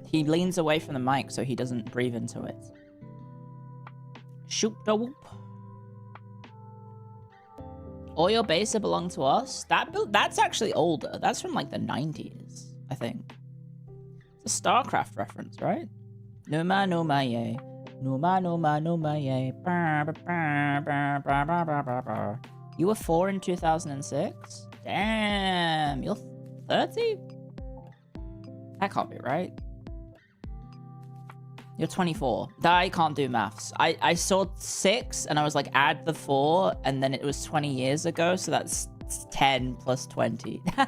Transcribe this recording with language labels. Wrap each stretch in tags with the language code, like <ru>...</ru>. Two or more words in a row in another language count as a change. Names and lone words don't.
<en>He leans away from the mic so he doesn't breathe into it. Shoop da whoop. All your base belong to us? That's actually older. That's from like the 90s, I think. It's a StarCraft reference, right? Numa numa ye. Numa numa numa ye. You were 4 in 2006? Damn, you're 30? That can't be right. You're 24. I can't do maths. I saw 6 and I was like, add the 4, and then it was 20 years ago, so that's 10 plus 20.</en>